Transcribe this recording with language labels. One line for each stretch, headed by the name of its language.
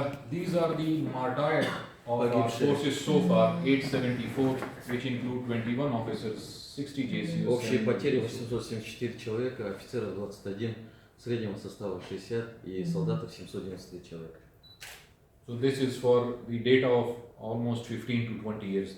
English: These are the martyrs of our Pagibshire. forces so far, 874, which include 21 officers, 60 JCOs.
Russian: Общие 7 потери
English: JCOs.
Russian: 874 человека, офицеров 21, среднего состава 60 и солдатов 793 человека.
English: So this is for the data of almost 15 to 20 years.